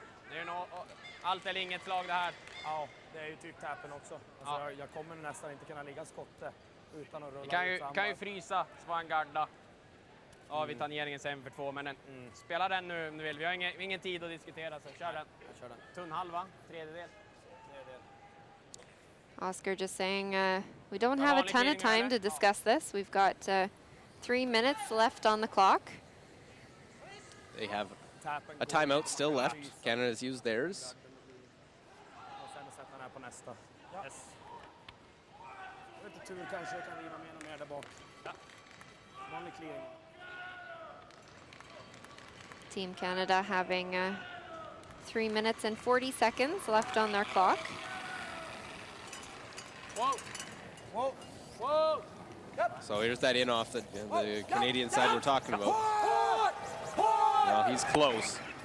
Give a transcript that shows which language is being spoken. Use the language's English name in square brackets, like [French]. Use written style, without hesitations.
[Swedish] Det är nog allt eller inget slag det här. Ja, det är ju typ tappen också. Alltså, jag kommer nästan inte kunna ligga skotte utan att rulla ut Kan ju frysa, så han garda. Ja, vi tar tangeringen sen för 2, men spela den nu om du vill. Vi har ingen tid att diskutera, så kör den. Tunn halva, tredjedel. [English] Oscar just saying we don't have a ton of time to discuss this. We've got 3 minutes left on the clock. They have a timeout still left. Canada's used theirs. [Swedish] Och sen sätter den här på nästa. [English] Yes. [Swedish] Lite tur kanske jag kan riva med någon mer där bak. Ja. Vanlig clearing. [English] Team Canada having 3 minutes and 40 seconds left on their clock. Whoa! Whoa! Whoa! So here's that in off the Canadian side we're talking about. Well, he's close.